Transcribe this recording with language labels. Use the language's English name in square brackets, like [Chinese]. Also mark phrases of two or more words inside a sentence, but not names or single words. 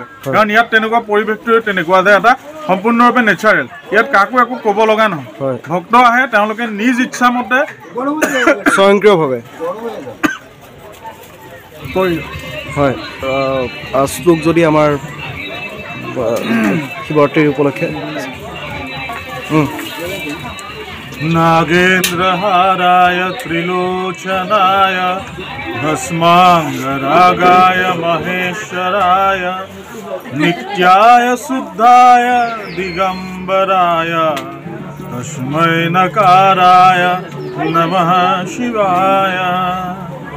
[Assamese] কাৰণ ইয়াত তেনেকুৱা পৰিৱেশটো তেনেকুৱা যে এটা সম্পূৰ্ণৰূপে নেচাৰেল। ইয়াত কাকো একো ক'ব লগা নহয়। ভক্ত আহে, তেওঁলোকে নিজ ইচ্ছামতে স্বয়ংক্ৰিয়ভাৱে হয় শ্লোক যদি আমাৰ শিৱৰাত্ৰিৰ উপলক্ষে। [Sanskrit] नागेन्द्रहाराय त्रिलोचनाय भस्मांगरागाय महेश्वराय नित्याय शुद्धाय दिगंबराय तस्मै नकाराय नमः शिवाय।